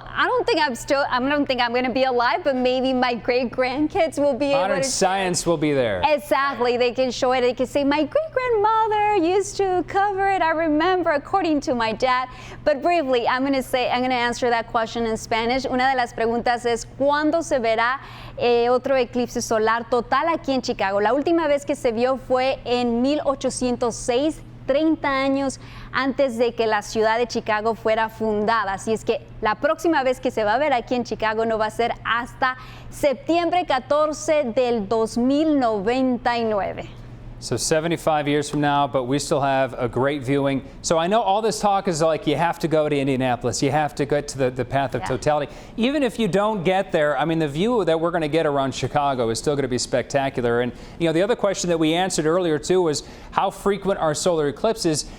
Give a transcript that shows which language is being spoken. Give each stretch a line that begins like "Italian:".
English: I don't think I'm going to be alive, but maybe my great grandkids will be able to. Modern science will be there. Exactly. They can show it. They can say, my great grandmother used to cover it. I remember, according to my dad. But briefly, I'm going to answer that question in Spanish.
Spanish: Una de las preguntas es, ¿cuándo se verá otro eclipse solar total aquí en Chicago? La última vez que se vio fue en 1806. 30 años antes de que la ciudad de Chicago fuera fundada. Así es que la próxima vez que se va a ver aquí en Chicago no va a ser hasta septiembre 14 del 2099.
English: So 75 years from now, but we still have a great viewing. So I know all this talk is like you have to go to Indianapolis. You have to get to the path of totality. Even if you don't get there, I mean, the view that we're going to get around Chicago is still going to be spectacular. And, you know, the other question that we answered earlier, too, was how frequent are solar eclipses?